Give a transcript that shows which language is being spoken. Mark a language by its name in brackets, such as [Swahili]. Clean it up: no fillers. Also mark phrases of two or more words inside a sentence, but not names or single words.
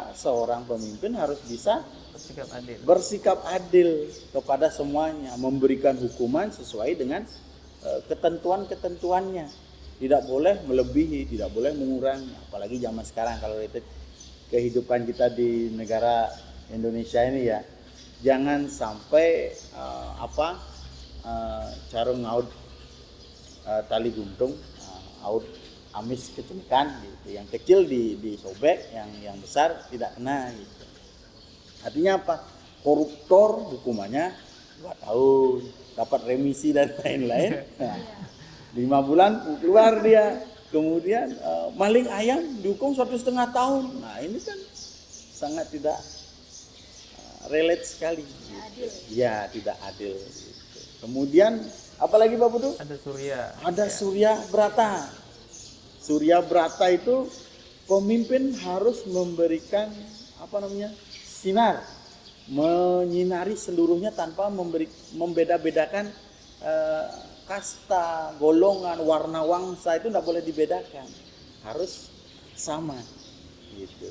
[Indonesian] Seorang pemimpin harus bisa bersikap adil kepada semuanya, memberikan hukuman sesuai dengan ketentuan-ketentuannya. Tidak boleh melebihi, tidak boleh mengurangi. Apalagi zaman sekarang kalau itu kehidupan kita di negara Indonesia ini ya, jangan sampai [Balinese] carung ngaud tali guntung, aud amis kecenikan [Indonesian] gitu. Yang kecil disobek, yang besar tidak kena gitu. Artinya apa? Koruptor hukumannya 2 tahun, dapat remisi dan lain-lain. 5 bulan keluar dia. Kemudian maling ayam dihukum 1,5 tahun. Nah ini kan sangat tidak relate sekali. Gitu. Ya tidak adil. Gitu. Kemudian Apalagi Pak Putu? Ada Surya. Ada Surya Brata. Surya Brata itu pemimpin harus memberikan sinar, menyinari seluruhnya tanpa membeda-bedakan kasta, golongan, warna wangsa itu tidak boleh dibedakan, harus sama gitu.